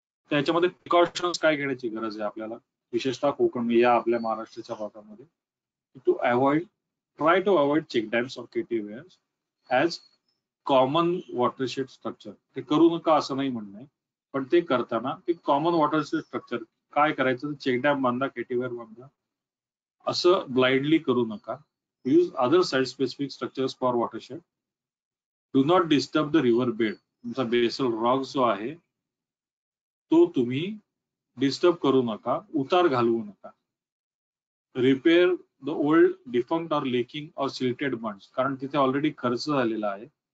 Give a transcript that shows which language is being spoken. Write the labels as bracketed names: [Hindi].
[Marathi] त्याच्यामध्ये प्रिकॉशन्स काय घेण्याची गरज आहे आपल्याला, विशेषतः कोकण या आपल्या महाराष्ट्राच्या भागामध्ये, [English] To avoid try to avoid check dams or KT weirs as common watershed structure. [Marathi] ते करू नका असं नाही म्हणणं आहे, पण ते करताना ते कॉमन वॉटरशेड स्ट्रक्चर काय करायचं, चेक डॅम बांधा, केटीवेअर बांधा असं ब्लाइंडली करू नका. [English] Use other site specific structures for watershed. Do not disturb the river bed. [Marathi] तुमचा बेसल रॉक जो आहे तो तुम्ही डिस्टर्ब करू नका, उतार घालवू नका. [English] repair the old defunct or leaking or silted bunds, [Marathi] कारण तिथे ऑलरेडी खर्च झालेला आहे.